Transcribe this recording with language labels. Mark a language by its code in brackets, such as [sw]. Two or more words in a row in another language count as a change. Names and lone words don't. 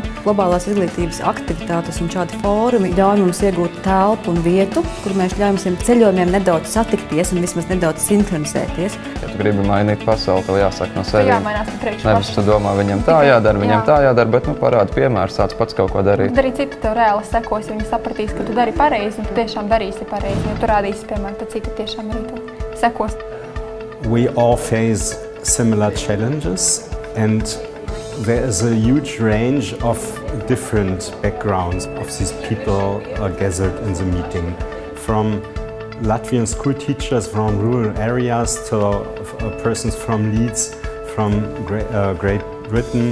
[lv] Globālās izglītības aktivitātes un šādi fórumi ļauj mums iegūt telpu un vietu, kur mēs ļaujam saviem ceļojumiem nedaudz satikties un vismaz nedaudz sinhronizēties. Ja tu gribi mainīt pasauli, tev jāsāk no sevis. Jāmainās no priekšu Nevis tu domā, viņam tā jādara, viņam tā jādara, bet parādi piemēru, sāc pats kaut ko darīt. Tad arī citi tev reāli sekos, viņi sapratīs, ka tu dari pareizi un tu tiešām darīsi pareizi. Ja tu rādīsi, piemēram, tad citi tiešām arī tev sekos. [en] We all face similar challenges, and there is a huge range of different backgrounds of these people gathered in the meeting. From Latvian school teachers from rural areas to persons from Leeds, from Great Britain.